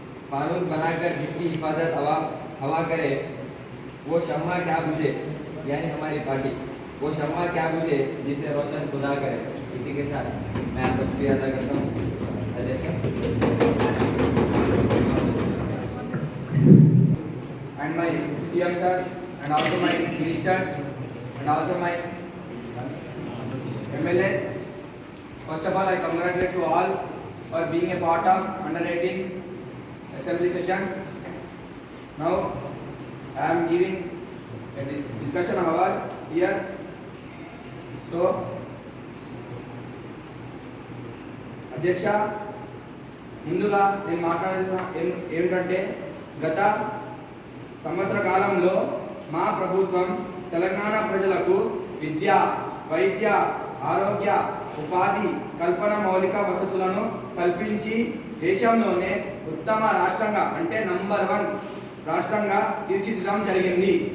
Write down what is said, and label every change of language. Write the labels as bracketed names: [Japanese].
[Hindi] फानूस बनाकर जिसकी हिफाजत हवा करे, वो शम्मा क्या बुझे, यानी हमारी पार्टी, वो शम्मा क्या बुझे जिसे रोशन खुदा करे। इसी के साथ मैं आपका शुक्रिया अदा करता हूँ अध्यक्ष। [English] And my CM sir, and also my ministers, and also my MLAs. First of all, I congratulate you all for being a part of under 18 assembly sessions. Now, I am giving a discussion award here. [Telugu] So, అధ్యక్ష, ముందుగా నేను మాట్లాడాల్సిన ఏమిటంటే గత సంవత్సర కాలంలో మా ప్రభుత్వం తెలంగాణ ప్రజలకు విద్య, వైద్య, ఆరోగ్య, ఉపాధి కల్పన మౌలిక వసతులను కల్పించి దేశంలోనే ఉత్తమ రాష్ట్రంగా అంటే నంబర్ 1 రాష్ట్రంగా తీర్చిదిద్దడం జరిగింది.